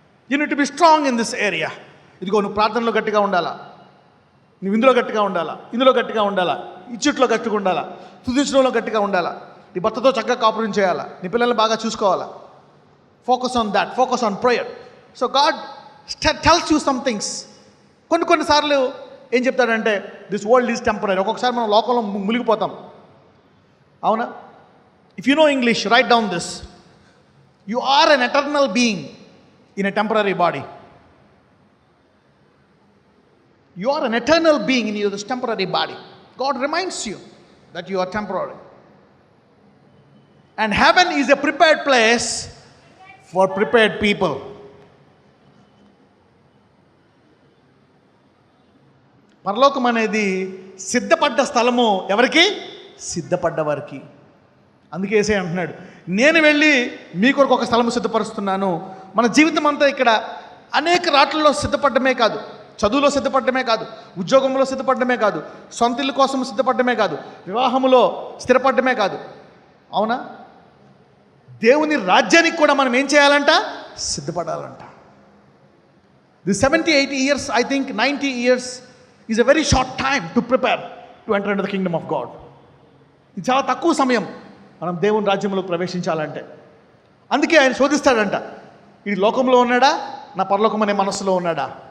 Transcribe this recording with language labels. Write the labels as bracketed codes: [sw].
[en] You need to be strong in this area. [te] ఇదిగో నువ్వు ప్రార్థనలో గట్టిగా ఉండాలా, నువ్వు ఇందులో గట్టిగా ఉండాలా, ఇందులో గట్టిగా ఉండాలా, ఇచ్చుట్లో గట్టిగా ఉండాలా, తుదించడంలో గట్టిగా ఉండాలా, నీ భర్తతో చక్కగా కాపురం చేయాలా, నీ పిల్లల్ని బాగా చూసుకోవాలా. [en] Focus on that, focus on prayer. So God tells you some things. [te] కొన్నిసార్లు ఏం చెప్తాడంటే [en] This world is temporary. [te] ఒక్కొక్కసారి మనం లోకంలో మునిగిపోతాం, అవునా? [en] If you know English, write down this. You are an eternal being in a temporary body. You are an eternal being in this temporary body. God reminds you that you are temporary. And heaven is a prepared place for prepared people. [te] పరలోకం అనేది సిద్ధపడ్డ స్థలము ఎవరికి? సిద్ధపడ్డ వారికి. అందుకే యేసయ్య అంటున్నాడు, నేను వెళ్ళి మీ కొరకు ఒక స్థలము సిద్ధపరుస్తున్నాను. మన జీవితం అంతా ఇక్కడ అనేక రాట్లలో సిద్ధపడమే కాదు, చదువులో సిద్ధపడమే కాదు, ఉద్యోగంలో సిద్ధపడమే కాదు, సొంత ఇల్లు కోసం సిద్ధపడమే కాదు, వివాహములో స్థిరపడమే కాదు. అవునా? దేవుని రాజ్యానికి కూడా మనం ఏం చేయాలంట? సిద్ధపడాలంట. [en] The 70-80 years, I think 90 years is a very short time to prepare to enter into the kingdom of God. [te] ఇది చాలా తక్కువ సమయం మనం దేవుని రాజ్యంలోకి ప్రవేశించాలంటే. అందుకే ఆయన శోధిస్తాడంట, ఈ లోకంలో ఉన్నాడా, నా పరలోకం అనే మనస్సులో ఉన్నాడా?